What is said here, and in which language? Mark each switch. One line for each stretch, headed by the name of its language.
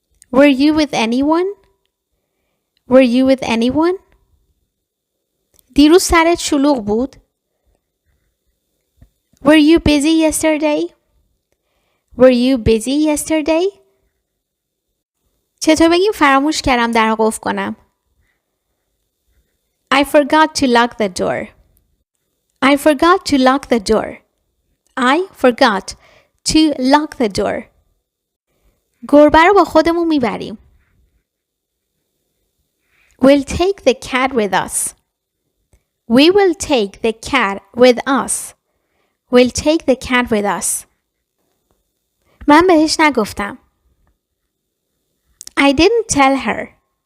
English: Were you with anyone? Were you with anyone?
Persian: دیروز سرت شلوغ بود؟
English: Were you busy yesterday? Were you busy yesterday?
Persian: چطور بگیم فراموش کردم در رو قفل کنم؟
English: I forgot to lock the door. I forgot to lock the door. I forgot to lock the door.
Persian: گربه رو با خودمون میبریم.
English: We'll take the cat with us. We will take the cat with us. We'll take the cat with us.
Persian: من بهش نگفتم.
English: I didn't tell her.